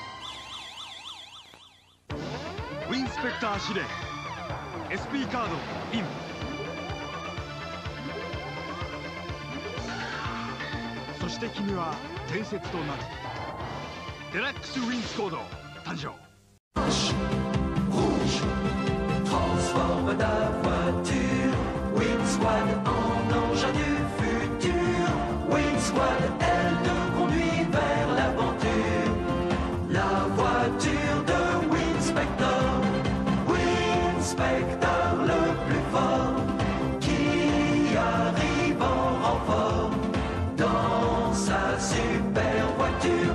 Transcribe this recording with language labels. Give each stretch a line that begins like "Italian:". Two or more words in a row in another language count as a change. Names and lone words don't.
Japanese: ウィンスペクター司令 SP カードイン。そして君は伝説となる。デラックスウィンスコード誕生。
French: Transforme ta voiture, Winsquad en engin du futur. Winsquad, elle te conduit vers l'aventure. La voiture de Winspector, Winspector le plus fort, qui arrive en renfort dans sa super voiture.